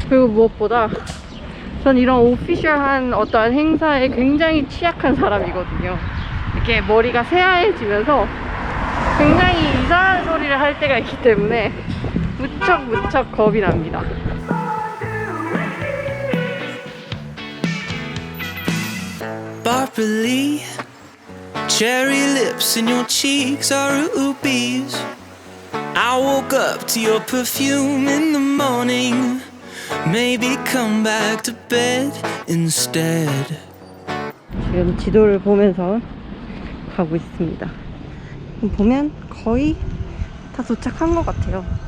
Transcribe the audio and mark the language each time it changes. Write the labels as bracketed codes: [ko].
[ko] 그리고 무엇보다 전 이런 오피셜한 어떠한 행사에 굉장히 취약한 사람이거든요. 이렇게 머리가 새하얘지면서 굉장히 이상한 소리를 할 때가 있기 때문에 무척 겁이 납니다. [en] Barley, cherry lips and your cheeks are rubies. I woke up to your perfume in the morning. Maybe come back to bed instead. [ko] 지금 지도를 보면서 가고 있습니다. 보면 거의 다 도착한 것 같아요.